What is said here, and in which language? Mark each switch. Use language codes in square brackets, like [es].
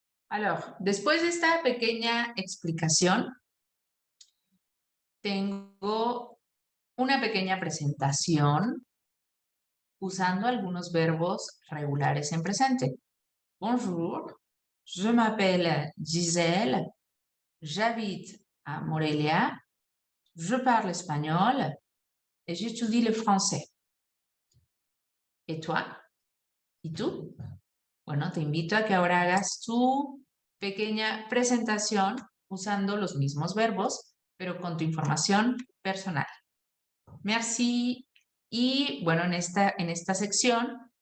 [es] Alors, después de esta pequeña explicación, tengo una pequeña presentación usando algunos verbos regulares en presente. [fr] Bonjour, je m'appelle Gisèle, j'habite à Morelia, je parle espagnol et j'étudie le français. [es] ¿Y tú? ¿Y tú? Bueno, te invito a que ahora hagas tu pequeña presentación usando los mismos verbos, pero con tu información personal. Merci. Y bueno, en esta sección